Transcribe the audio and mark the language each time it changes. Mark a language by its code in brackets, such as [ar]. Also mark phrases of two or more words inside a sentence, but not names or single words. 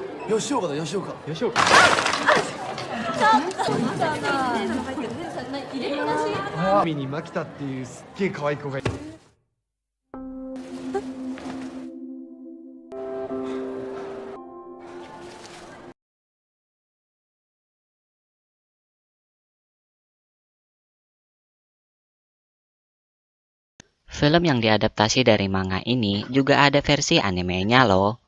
[ja] 吉岡だ、吉岡。吉岡。海にマキタっていうすっげえ可愛い子がいる。 [id] Film yang diadaptasi dari manga ini juga ada versi animenya loh.